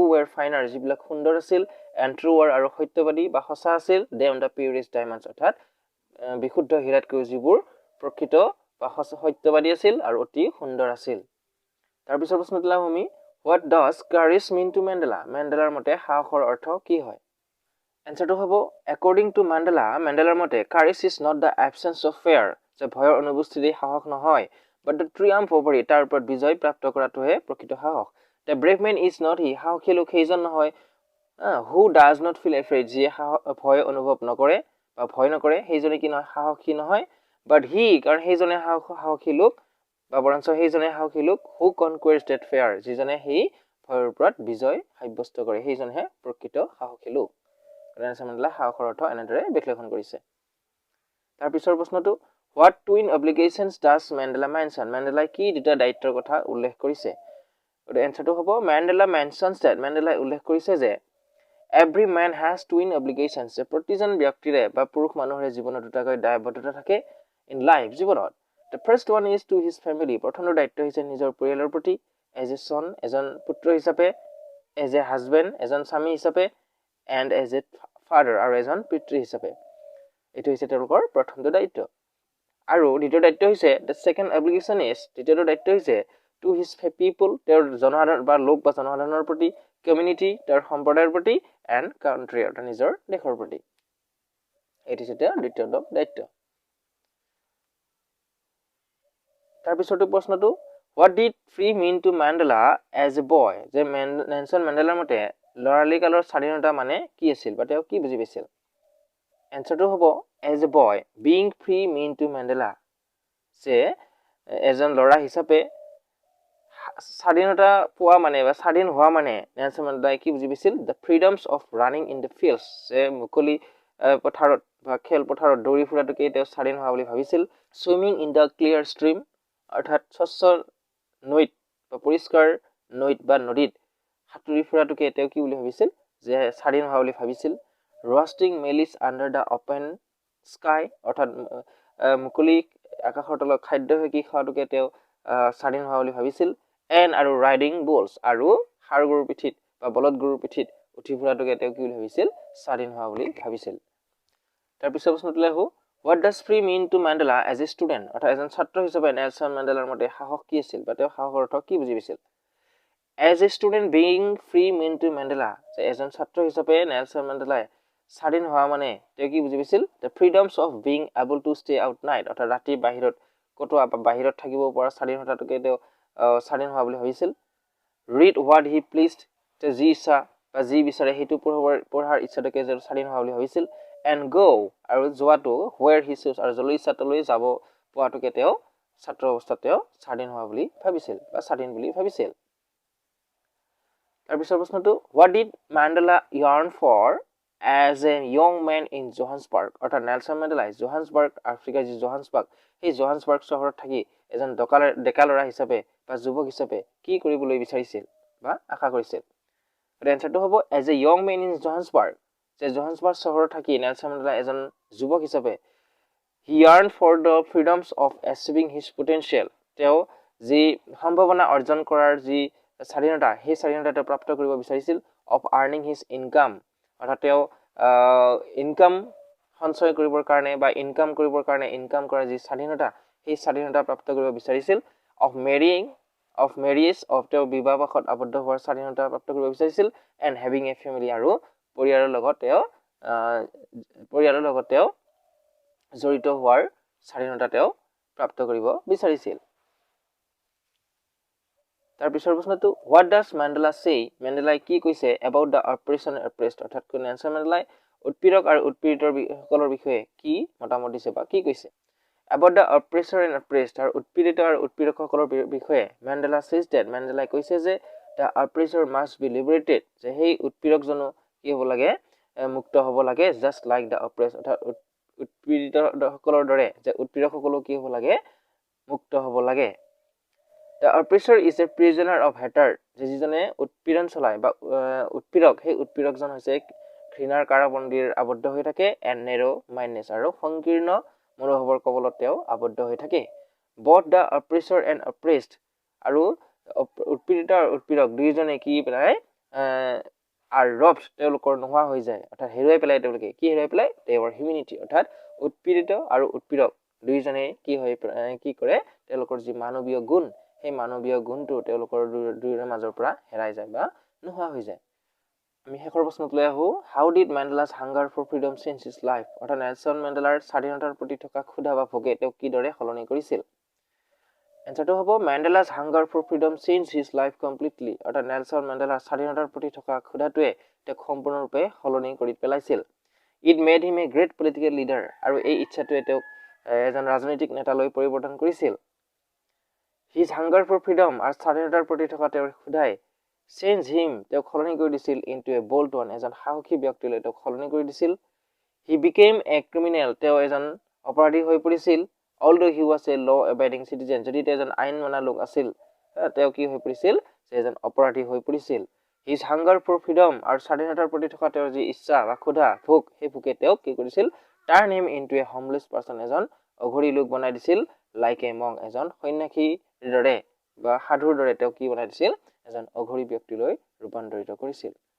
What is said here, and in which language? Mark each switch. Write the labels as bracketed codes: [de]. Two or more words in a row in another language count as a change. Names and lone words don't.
[en] were finer [as] যিবিলাক সুন্দৰ আছিল [en] and truer [as] আৰু সত্যবাদী বা সঁচা আছিল [en] than the purest diamonds [as] অৰ্থাৎ বিশুদ্ধ হীৰাতকৈ যিবোৰ প্ৰকৃত বা সত্যবাদী আছিল আৰু অতি সুন্দৰ আছিল তাৰ পিছৰ প্ৰশ্নটো আমি what [en] does courage mean to Mandela [as] মেণ্ডেলাৰ মতে সাহসৰ অৰ্থ কি হয় এনসাৰটো হ'ব [en] according to Mandela [as] মেণ্ডেলাৰ মতে [en] courage is not the absence of fear [as] যে ভয়ৰ অনুপস্থিতি সাহস নহয় [en] but the triumph over it [as] তাৰ ওপৰত বিজয় প্ৰাপ্ত কৰাটোহে প্ৰকৃত সাহস [en] the brave man is not he [as] সাহসী লোক সেইজন নহয় [en] who does not feel afraid [as] যিয়ে ভয় অনুভৱ নকৰে বা ভয় নকৰে সেইজনে কি নহয় সাহসী নহয় [en] but he [as] কাৰণ সেইজনে সাহসী লোক বা বৰঞ্চ সেইজনে সাহসী লোক [en] who conquers that fear [as] যিজনে সেই ভয়ৰ ওপৰত বিজয় সাব্যস্ত কৰে সেইজনহে প্ৰকৃত সাহসী লোক নেলছন মেণ্ডেলা সাহসৰ অৰ্থ এনেদৰে বিশ্লেষণ কৰিছে তাৰ পিছৰ প্ৰশ্নটো [en] what twin obligations does Mandela mention [as] মেণ্ডেলাই কি দুটা দায়িত্বৰ কথা উল্লেখ কৰিছে আৰু এনসাৰটো হ'ব [en] Mandela mentions that [as] মেণ্ডেলাই উল্লেখ কৰিছে যে [en] every man has twin obligations [as] যে প্ৰতিজন ব্যক্তিৰে বা পুৰুষ মানুহৰ জীৱনত দুটাকৈ দায়বদ্ধতা থাকে [en] in life [as] জীৱনত [en] the first one is to his family [as] প্ৰথমটো দায়িত্ব হৈছে নিজৰ পৰিয়ালৰ [en] প্ৰতি as a son [as] এজন পুত্ৰ হিচাপে [en] as a husband [as] এজন স্বামী হিচাপে [en] and as a father আৰু [as] এজন পিতৃ হিচাপে এটো হৈছে তেওঁলোকৰ প্ৰথমটো দায়িত্ব আৰু দ্বিতীয় দায়িত্ব হৈছে [en] the second obligation is [as] দ্বিতীয়টো দায়িত্ব হৈছে [en] to his people [as] তেওঁৰ জনসাধাৰণ বা লোক বা জনসাধাৰণৰ প্ৰতি community তেওঁৰ সম্প্ৰদায়ৰ প্ৰতি [en] and country [as] অৰ্থাৎ নিজৰ দেশৰ প্ৰতি এটো হৈছে তেওঁৰ দ্বিতীয়টো দায়িত্ব তাৰ পিছৰটো প্ৰশ্নটো [en] What did free mean to Mandela as a boy? [as] যে নেলসন মেণ্ডেলাৰ মতে লৰালি কালৰ স্বাধীনতা মানে কি আছিল বা তেওঁ কি বুজি পাইছিল? এনসাৰটো হ'ব [en] as a boy being free mean to Mandela [as] যে এজন ল'ৰা হিচাপে স্বাধীনতা পোৱা মানে বা স্বাধীন হোৱা মানে নেলসন মেণ্ডেলাই কি বুজি পাইছিল? [en] The freedoms of running in the fields [as] যে মুকলি পথাৰত বা খেল পথাৰত দৌৰি ফুৰাটোকে তেওঁ স্বাধীন হোৱা বুলি ভাবিছিল। [en] Swimming in the clear stream [as] অৰ্থাৎ স্বচ্ছ নৈত বা পৰিষ্কাৰ নৈত বা নদীত সাঁতুৰি ফুৰাটোকে তেওঁ কি বুলি ভাবিছিল? যে স্বাধীন হোৱা বুলি ভাবিছিল। [en] Roasting maize under the open sky [as] অৰ্থাৎ মুকলি আকাশৰ তলত খাদ্য সেকি খোৱাটোকে তেওঁ স্বাধীন হোৱা বুলি ভাবিছিল। And আৰু [en] riding bulls [as] আৰু ষাঁড় গৰুৰ পিঠিত বা বলদ গৰুৰ পিঠিত উঠি ফুৰাটোকে তেওঁ কি বুলি ভাবিছিল? স্বাধীন হোৱা বুলি ভাবিছিল। তাৰ পিছৰ প্ৰশ্নটোলৈ আহো। [en] What does free mean to Mandela as a student? [as] অৰ্থাৎ এজন ছাত্ৰ হিচাপে নেলসন মেণ্ডেলাৰ মতে সাহস কি আছিল বা তেওঁ সাহসৰ অৰ্থ কি বুজি পাইছিল? [en] As a student being free mean to Mandela [as] যে এজন ছাত্ৰ হিচাপে নেলসন মেণ্ডেলাই স্বাধীন হোৱা মানে তেওঁ কি বুজি পাইছিল? [en] The freedoms of being able to stay out night [as] অৰ্থাৎ ৰাতি বাহিৰত কটোৱা বা বাহিৰত থাকিব পৰা স্বাধীনতাটোকে তেওঁ স্বাধীন হোৱা বুলি ভাবিছিল। [en] Read what he pleased [as] যে যি ইচ্ছা বা যি বিচাৰে সেইটো পঢ়াৰ ইচ্ছাটোকে যে স্বাধীন হোৱা বুলি ভাবিছিল। [en] And go [as] আৰু যোৱাটো [en] where he chose [as] আৰু যলৈ ইচ্ছা তলৈ যাব পোৱাটোকে তেওঁ ছাত্ৰ অৱস্থাত তেওঁ স্বাধীন হোৱা বুলি ভাবিছিল বা স্বাধীন বুলি ভাবিছিল। তাৰ পিছৰ প্ৰশ্নটো [en] What did Mandela yearn for as a young man in Johannesburg [as] অৰ্থাৎ নেলসন মেণ্ডেলাই জোহান্সবাৰ্গ আফ্ৰিকাৰ যি জোহান্সবাৰ্গ সেই জোহান্সবাৰ্গ চহৰত থাকি এজন ডেকা ল'ৰা হিচাপে বা যুৱক হিচাপে কি কৰিবলৈ বিচাৰিছিল বা আশা কৰিছিল? এনসাৰটো হ'ব [en] as a young man in Johannesburg [as] যে জোহান্সবাৰ্গ চহৰত থাকি নেলসন মেণ্ডেলা এজন যুৱক হিচাপে [en] he yearned for the freedoms of achieving his potential [as] তেওঁ যি সম্ভাৱনা অৰ্জন কৰাৰ যি স্বাধীনতা সেই স্বাধীনতা তেওঁ প্ৰাপ্ত কৰিব বিচাৰিছিল। [en] of earning his income [as] অৰ্থাৎ তেওঁ ইনকাম সঞ্চয় কৰিবৰ কাৰণে বা ইনকাম কৰিবৰ কাৰণে ইনকাম কৰাৰ যি স্বাধীনতা সেই স্বাধীনতা প্ৰাপ্ত কৰিব বিচাৰিছিল। [en] of marriage of [as] তেওঁ বিবাহপাশত আবদ্ধ হোৱাৰ স্বাধীনতা প্ৰাপ্ত কৰিব বিচাৰিছিল। [en] and having a family [as] আৰু পৰিয়ালৰ লগত তেওঁ জড়িত হোৱাৰ স্বাধীনতা তেওঁ প্ৰাপ্ত কৰিব বিচাৰিছিল। তাৰ পিছৰ প্ৰশ্নটো [en] What does Mandela say? [as] মেণ্ডেলাই কি কৈছে [en] about the oppression and oppressed [as] অৰ্থাৎ নেলসন মেণ্ডেলাই উৎপীড়ক আৰু উৎপীড়িতৰ বিষয়ে কি মতামত দিছে বা কি কৈছে? [en] About the oppressor and oppressed [as] আৰু উৎপীড়িত আৰু উৎপীড়কসকলৰ বিষয়ে [en] Mandela says that [as] মেণ্ডেলাই কৈছে যে [en] the oppressor must be liberated [as] যে সেই উৎপীড়কজনো কি হ'ব লাগে? মুক্ত হ'ব লাগে। [en] just like the oppressed [as] অৰ্থাৎ উৎপীড়িতসকলৰ দৰে যে উৎপীড়কসকলো কি হ'ব লাগে? মুক্ত হ'ব লাগে। [en] The oppressor is a prisoner of hatred [as] যে যিজনে উৎপীড়ন চলায় বা উৎপীড়ক সেই উৎপীড়কজন হৈছে ঘৃণাৰ কাৰাবন্দীৰ আবদ্ধ হৈ থাকে। [en] and narrow mindedness [as] আৰু সংকীৰ্ণ মনোভাৱৰ কবলত তেওঁ আবদ্ধ হৈ থাকে। [en] both the oppressor and oppressed [as] আৰু উৎপীড়িত আৰু উৎপীড়ক দুইজনে কি পেলাই [en] are robbed [as] তেওঁলোকৰ নোহোৱা হৈ যায় অৰ্থাৎ হেৰুৱাই পেলাই তেওঁলোকে কি হেৰুৱাই পেলাই [en] their humanity [as] অৰ্থাৎ উৎপীড়িত আৰু উৎপীড়ক দুইজনে কি কৰে তেওঁলোকৰ যি মানৱীয় গুণ সেই মানৱীয় গুণটো তেওঁলোকৰ দুয়োৰে মাজৰ পৰা হেৰাই যায় বা নোহোৱা হৈ যায়। আমি শেষৰ প্ৰশ্নটোলৈ আহো। [en] How did Mandela's hunger for freedom change his life? [as] অৰ্থাৎ নেলসন মেণ্ডেলাৰ স্বাধীনতাৰ প্ৰতি থকা ক্ষুধা বা ভোগে তেওঁ কিদৰে সলনি কৰিছিল? এনসাৰটো হ'ব [en] Mandela's hunger for freedom changed his life completely [as] অৰ্থাৎ নেলসন মেণ্ডেলাৰ স্বাধীনতাৰ প্ৰতি থকা ক্ষুধাটোৱে তেওঁক সম্পূৰ্ণৰূপে সলনি কৰি পেলাইছিল। [en] It made him a great political leader [as] আৰু এই ইচ্ছাটোৱে তেওঁক এজন ৰাজনৈতিক নেতালৈ পৰিৱৰ্তন কৰিছিল। [en] His hunger for freedom [as] আৰু স্বাধীনতাৰ প্ৰতি থকা তেওঁৰ ক্ষুধাই [en] change him [as] তেওঁক সলনি কৰি দিছিল [en] into a bold one [as] এজন সাহসী ব্যক্তিলৈ তেওঁক সলনি কৰি দিছিল। [en] He became a criminal [as] তেওঁ এজন অপৰাধী হৈ পৰিছিল। [en] although he was a law abiding citizen [as] যদি তেওঁ এজন আইন মানা লোক আছিল তেওঁ কি হৈ পৰিছিল যে এজন অপৰাধী হৈ পৰিছিল। [en] His hunger for freedom [as] আৰু স্বাধীনতাৰ প্ৰতি থকা তেওঁৰ যি ইচ্ছা বা ক্ষুধা ভোক সেই ভোকে তেওঁক কি কৰিছিল [en] turn him into a homeless person [as] এজন অঘৰী লোক বনাই দিছিল। [en] like a monk [as] এজন সন্ন্যাসীৰ দৰে বা সাধুৰ দৰে তেওঁ কি বনাই দিছিল এজন অঘৰী ব্যক্তিলৈ ৰূপান্তৰিত কৰিছিল।